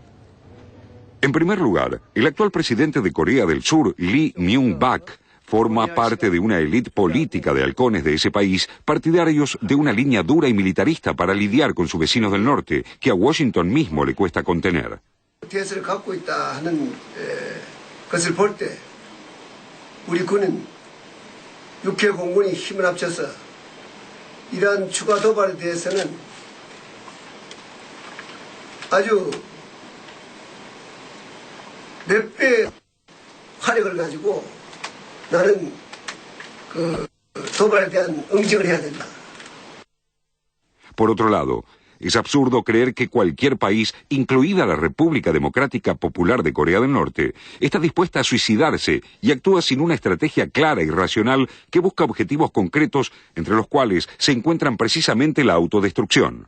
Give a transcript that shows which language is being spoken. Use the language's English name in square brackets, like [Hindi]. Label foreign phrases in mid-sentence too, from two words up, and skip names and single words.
[Spanish] En primer lugar, el actual presidente de Corea del Sur, Lee Myung-bak, forma parte de una élite política de halcones de ese país, partidarios de una línea dura y militarista para lidiar con sus vecinos del norte, que a Washington mismo le cuesta contener. [Korean] 것을 볼 때 우리 군은 육해 공군이 힘을 합쳐서 이러한 추가 도발에 대해서는 아주 몇 배 화력을 가지고 나는 그 도발에 대한 응징을 해야 된다. [Spanish] Por otro lado, es absurdo creer que cualquier país, incluida la República Democrática Popular de Corea del Norte, está dispuesta a suicidarse y actúa sin una estrategia clara y racional que busca objetivos concretos, entre los cuales se encuentran precisamente la autodestrucción.